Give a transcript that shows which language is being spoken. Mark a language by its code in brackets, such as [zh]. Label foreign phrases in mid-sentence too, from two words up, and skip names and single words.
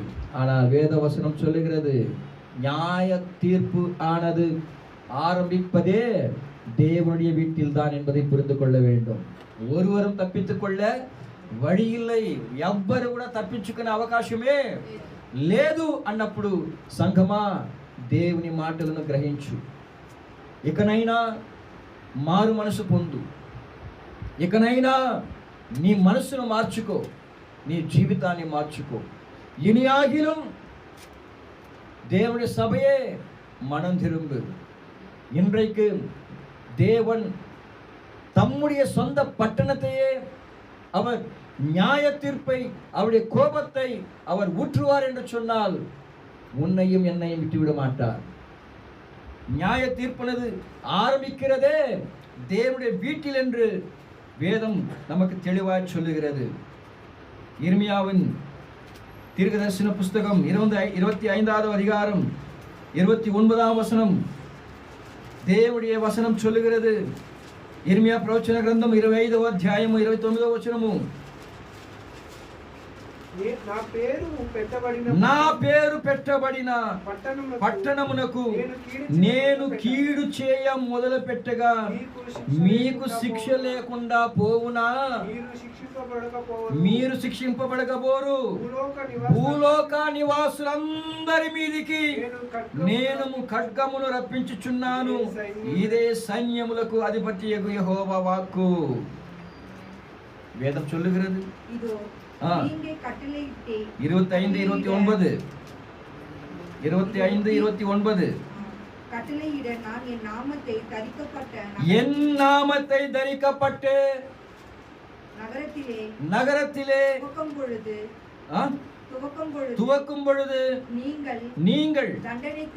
[ta] ஆனால் வேதவசனம் சொல்லுகிறது, நியாய தீர்ப்பு ஆனது ஆரம்பிப்பதே தேவனுடைய வீட்டில் தான் என்பதை புரிந்து கொள்ள வேண்டும். ஒருவரும் தப்பித்துக் கொள்ள వడి இல்லை, [te] ఎవ్వరు కూడా తప్పించుకునే అవకాశమే లేదు అన్నప్పుడు సంఘమా దేవుని మాటలను గ్రహించు. ఇకనైనా మారు మనసు పొందు, ఇకనైనా నీ మనసును మార్చుకో, నీ జీవితాన్ని మార్చుకో. [ta] ఇనియాగిலும் தேவனுடைய சபையே மனம் திரும்பு. இன்றைக்கு தேவன் தம்முடைய சொந்த பட்டணத்தையே அவர் நியாய தீர்ப்பை, அவருடைய கோபத்தை அவர் ஊற்றுவார் என்று சொன்னால் உன்னையும் என்னையும் விட்டுவிட மாட்டார். நியாய தீர்ப்பானது ஆரம்பிக்கிறதே தேவனுடைய வீட்டில் என்று வேதம் நமக்கு தெளிவாய் சொல்லுகிறது. இர்மியாவின் தீர்க்கதரிசன புஸ்தகம் 25வது அதிகாரம் 29ஆம் வசனம் தேவனுடைய வசனம் சொல்லுகிறது. [te] ఇర్మియా ప్రవచన గ్రంథం 25వ అధ్యాయము 29వ వచనము, నా పేరు పెట్టబడిన పట్టణమునకు నేను కీడు చేయ మొదలు పెట్టగా మీకు శిక్ష లేకుండా పోవునా? మీరు శిక్షింపబడకపోరు. భూలోక నివాసులందరి మీదికి నేను ఖడ్గమును రప్పించుచున్నాను. ఇదే సైన్యములకు అధిపతియగు యెహోవా వాక్కు. [ta] వేదం சொல்லுகிறது. 25-29 கட்டளையிட நான் என் நாமத்தை தரிக்கப்பட்ட நகரத்திலே துவக்கும் பொழுது நீங்கள் தண்டனைக்கு